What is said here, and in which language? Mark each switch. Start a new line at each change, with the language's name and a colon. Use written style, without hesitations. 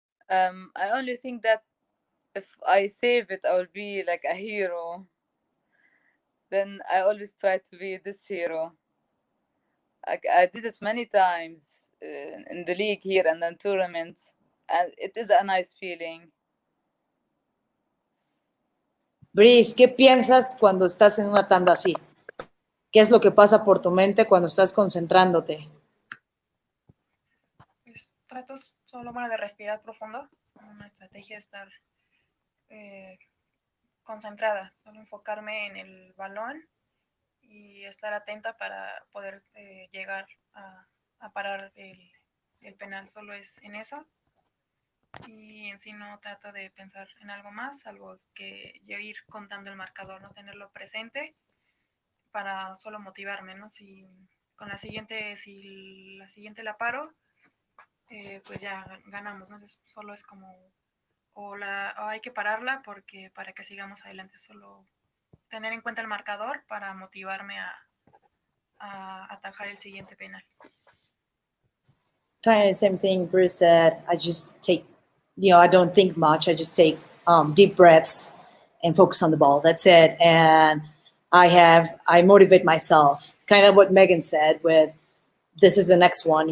English: I only think that if I save it, I will be like a hero. Then I always try to be this hero. I did it many times in the league here and then tournaments, and it is a nice feeling.
Spanish: Brice, ¿qué piensas cuando estás en una tanda así? ¿Qué es lo que pasa por tu mente cuando estás concentrándote? Pues trato solo de respirar profundo, una estrategia de estar concentrada, solo enfocarme en el balón y estar atenta para poder llegar a parar el penal. Solo es en eso, y en sí no trato de pensar en algo más, salvo que yo ir contando el marcador, no tenerlo presente para solo motivarme, ¿no? Si la siguiente la paro, pues ya ganamos, ¿no? Entonces, solo es como o hay que pararla para que sigamos adelante. Solo tener en cuenta el marcador para motivarme a atajar el siguiente penal.
English: Kind of the same thing Bruce said. I just take, I don't think much. I just take deep breaths and focus on the ball. That's it. And I motivate myself. Kind of what Megan said with, this is the next one.